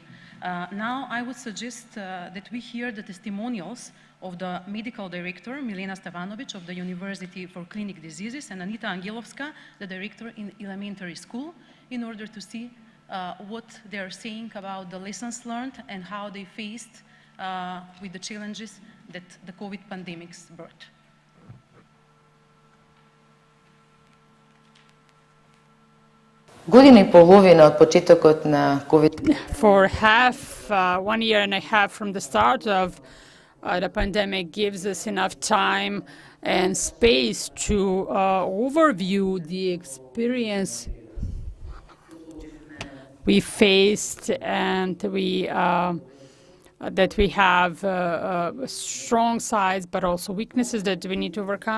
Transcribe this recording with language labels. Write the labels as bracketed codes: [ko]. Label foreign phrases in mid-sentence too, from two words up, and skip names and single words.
[en] Now I would suggest that we hear the testimonials of the medical director, Milena Stevanovic of the University for Clinic Diseases, and Anita Angelovska, the director in elementary school, in order to see what they are saying about the lessons learned and how they faced with the challenges that the COVID pandemics brought. [mk] Година и половина от почетокот на COVID. [en] For half, 1 year and a half from the start of the pandemic gives us enough time and space to overview the experience we faced, and that we have strong sides but also weaknesses that we need to overcome.